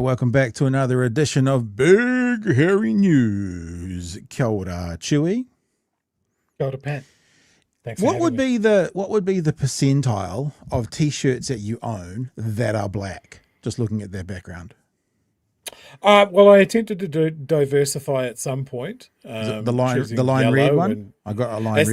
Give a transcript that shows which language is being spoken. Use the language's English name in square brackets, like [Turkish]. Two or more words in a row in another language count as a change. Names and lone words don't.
[English] Welcome back to another edition of Big Hairy News. [Māori] Kia ora, Chewy. Kia ora, [English] Pat. Thanks for What having would me. be the percentile of t-shirts that you own that are black? Just looking at their background. Well, I attempted to diversify at some point. Is it the line choosing red yellow one? I got a line